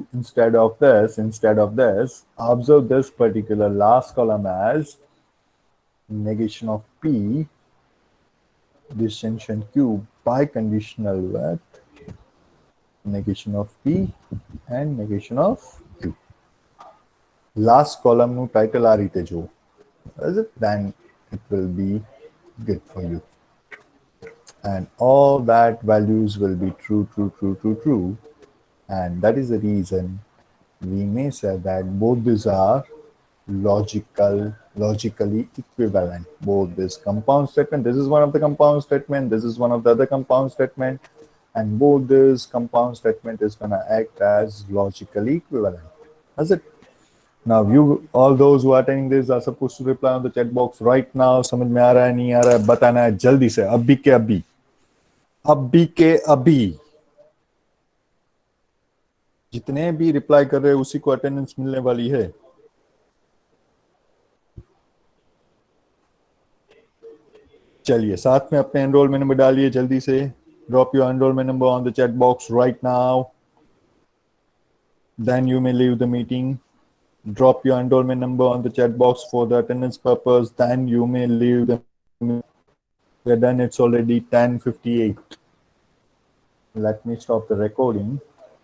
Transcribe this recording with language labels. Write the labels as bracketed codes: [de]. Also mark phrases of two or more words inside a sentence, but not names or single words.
[en] Instead of this, observe this particular last column as negation of P, disjunction Q biconditional with negation of P and negation of Q. Last column no title [gu] આ રીતે જો. [en] Is it? Then it will be good for you. And all that values will be true. And that is the reason we may say that both these are logically equivalent. Both this compound statement, this is one of the compound statement, this is one of the other compound statement, and both this compound statement is going to act as logically equivalent. That's it. Now you, all those who are attending this are supposed to reply on the chat box right now. [hi] समझ में आ रहा है नहीं आ रहा है बताना है जल्दी से अभी के अभी जितने भी रिप्लाई कर रहे हैं उसी को अटेंडेंस मिलने वाली है. चलिए साथ में अपने [en] enrollment number [hi] डालिए जल्दी से. [en] drop your enrollment number on the chat box right now. Then you may leave the meeting. Drop your enrollment number on the chat box for the attendance purpose. Then you may leave the meeting. We're done. It's already 10:58. Let me stop the recording.